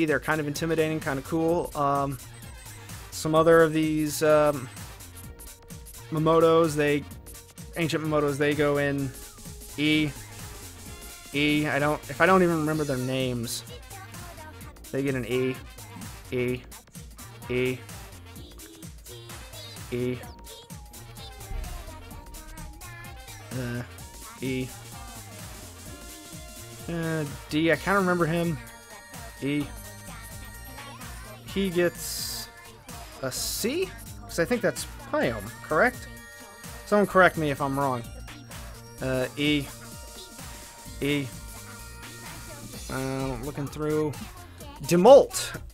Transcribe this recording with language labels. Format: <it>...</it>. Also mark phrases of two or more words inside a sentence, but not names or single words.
<en>They're kind of intimidating, kind of cool. Some other of these Momotos, Ancient Momotos, they go in E. If I don't even remember their names, they get an E. E. E. E. E. D. I kind of remember him. E. He gets a C? Because I think that's Pyom, correct? Someone correct me if I'm wrong. E. E. Looking through. Demolt.</en>